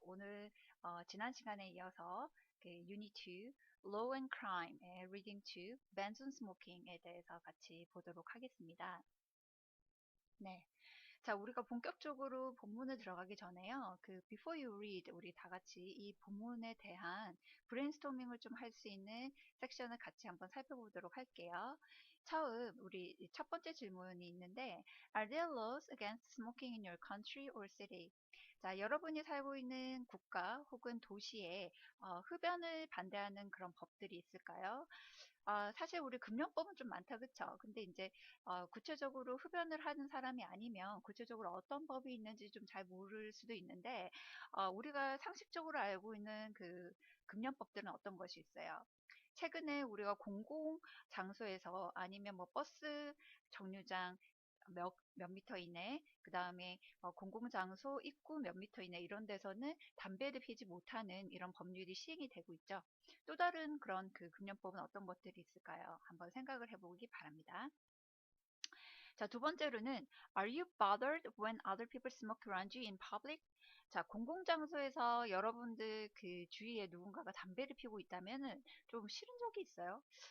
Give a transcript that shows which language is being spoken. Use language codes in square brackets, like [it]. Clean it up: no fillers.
[ko] 오늘 지난 시간에 이어서 그 Unit 2 Law and Crime의 Reading to Benson Smoking에 대해서 같이 보도록 하겠습니다. 네. 자, 우리가 본격적으로 본문을 들어가기 전에요. [en] Before you read, [ko] 우리 다 같이 이 본문에 대한 브레인스토밍을 좀 할 수 있는 섹션을 같이 한번 살펴보도록 할게요. 처음, 우리 첫 번째 질문이 있는데, [en] Are there laws against smoking in your country or city? [ko] 자, 여러분이 살고 있는 국가 혹은 도시에 흡연을 반대하는 그런 법들이 있을까요? 사실 우리 금연법은 좀 많다, 그쵸? 근데 이제 구체적으로 흡연을 하는 사람이 아니면 구체적으로 어떤 법이 있는지 좀 잘 모를 수도 있는데, 우리가 상식적으로 알고 있는 그 금연법들은 어떤 것이 있어요? 최근에 우리가 공공 장소에서 아니면 뭐 버스 정류장 몇 미터 이내, 그 다음에 공공장소 입구 몇 미터 이내 이런 데서는 담배를 피지 못하는 이런 법률이 시행이 되고 있죠. 또 다른 그런 금연법은 어떤 것들이 있을까요? 한번 생각을 해보기 바랍니다. 자, 두 번째로는 [en] Are you bothered when other people smoke around you in public? [ko] 자, 공공장소에서 여러분들 그 주위에 누군가가 담배를 피우고 있다면은 좀 싫은 적이 있어요?